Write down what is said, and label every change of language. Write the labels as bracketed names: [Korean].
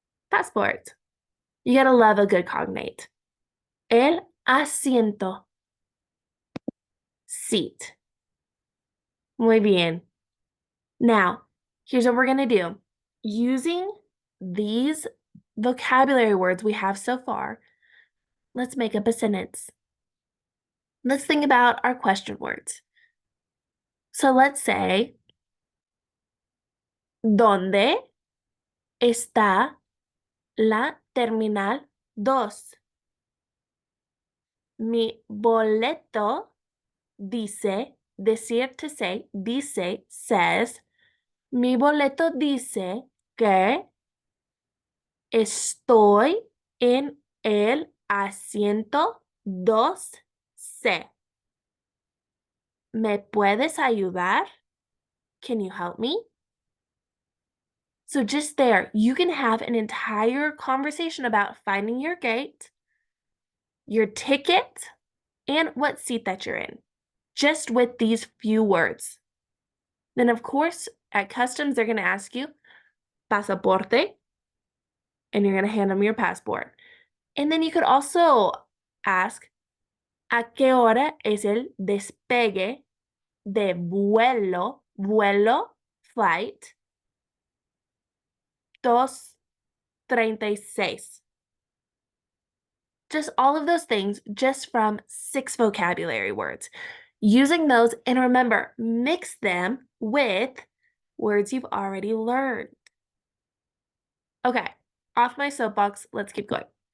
[English] Passport. You gotta love a good cognate. [Spanish] El asiento. [English] Seat. [Spanish] Muy bien. [English] Now, here's what we're gonna do. Using these vocabulary words we have so far, let's make up a sentence. Let's think about our question words. So let's say, [Spanish] ¿dónde está la terminal 2? Mi boleto dice, decir to say, dice, says, mi boleto dice que estoy en el asiento 2C. ¿Me puedes ayudar? [English] Can you help me? So just there, you can have an entire conversation about finding your gate, your ticket, and what seat that you're in, just with these few words. Then, of course, at customs, they're going to ask you, pasaporte, and you're going to hand them your passport. And then you could also ask, [Spanish] ¿a qué hora es el despegue de vuelo, [English] flight 236? Just all of those things just from 6 vocabulary words. Using those, and remember, mix them with words you've already learned. Okay, off my soapbox, let's keep going.